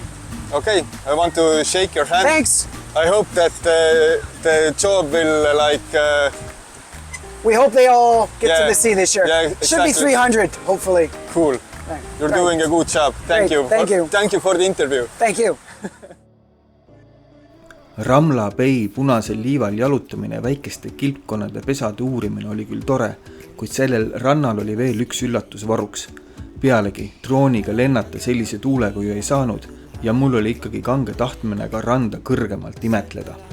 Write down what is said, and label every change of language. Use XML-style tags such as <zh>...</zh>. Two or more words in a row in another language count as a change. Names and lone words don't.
<en>Okay, I want to shake your hand. Thanks. I hope that the job will we hope they all get to the sea this year. Yeah, exactly. Should be 300, hopefully. Cool. You're doing a good job. Thank you. Thank you for the interview. Thank you.</en> <et>Ramla Bay punasel liival jalutamine ja väikeste kilpkonnade pesade uurimine oli küll tore, kuid sellel rannal oli veel üks üllatus varuks. Pealegi drooniga lennata sellise tuulega ju ei saanud ja mul oli ikkagi kange tahtmine ka randa kõrgemalt imetleda.</et>